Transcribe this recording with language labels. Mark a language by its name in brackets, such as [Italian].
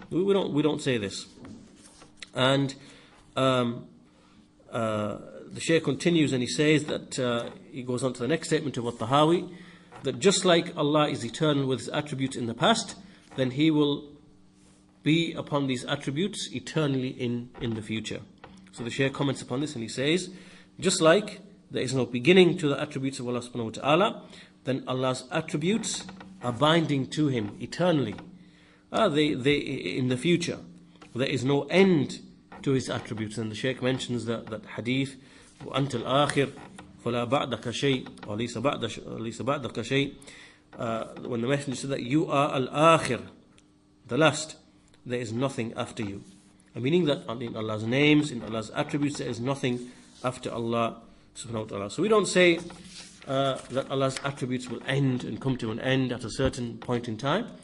[English] We don't say this. And the Shaykh continues and he says that he goes on to the next statement of At-Tahaawi, that just like Allah is eternal with His attributes in the past, then He will be upon these attributes eternally in the future. So the Shaykh comments upon this and he says, just like there is no beginning to the attributes of Allah subhanahu wa ta'ala, then Allah's attributes are binding to Him eternally. They in the future. There is no end to His attributes. And the Shaykh mentions that hadith, [Arabic] وَأَنْتَ الْآخِرِ فَلَا بَعْدَكَ شَيْءٍ وَلَيْسَ بَعْدَكَ شَيْءٍ. [English] When the Messenger said that you are al-akhir, the last, there is nothing after you. Meaning that in Allah's names, in Allah's attributes, there is nothing after Allah subhanahu wa ta'ala. So we don't say that Allah's attributes will end and come to an end at a certain point in time.